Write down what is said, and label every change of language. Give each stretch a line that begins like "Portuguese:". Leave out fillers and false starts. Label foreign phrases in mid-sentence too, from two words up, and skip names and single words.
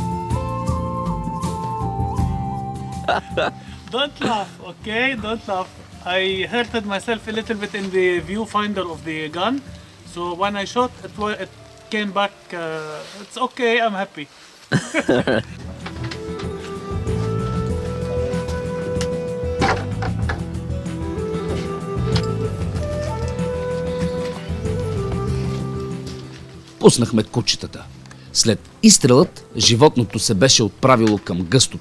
English: Don't laugh, okay? Don't laugh. I hurted myself a little bit in the viewfinder of the gun. So when I shot, it came back. It's okay. I'm happy.
Bulgarian: Пуснахме кучетата. След изстрелът, животното се беше отправило към гъстото.